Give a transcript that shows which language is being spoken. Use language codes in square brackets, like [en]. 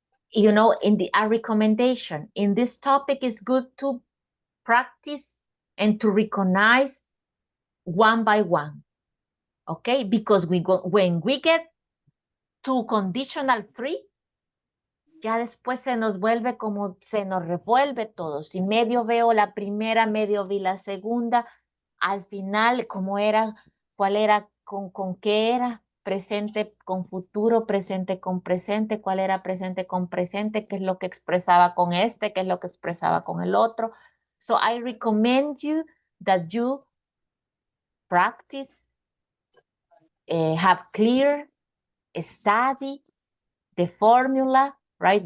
[en] You know, a recommendation in this topic is good to practice and to recognize one by one, okay? Because when we get to conditional 3, [es] ya después se nos vuelve como, se nos revuelve todo. Si medio veo la primera, medio vi la segunda, al final, ¿cómo era? ¿Cuál era? ¿Con qué era? Presente con futuro, presente con presente, cuál era presente con presente, qué es lo que expresaba con este, qué es lo que expresaba con el otro. [en] So I recommend you that you practice, have clear, study the formula, right?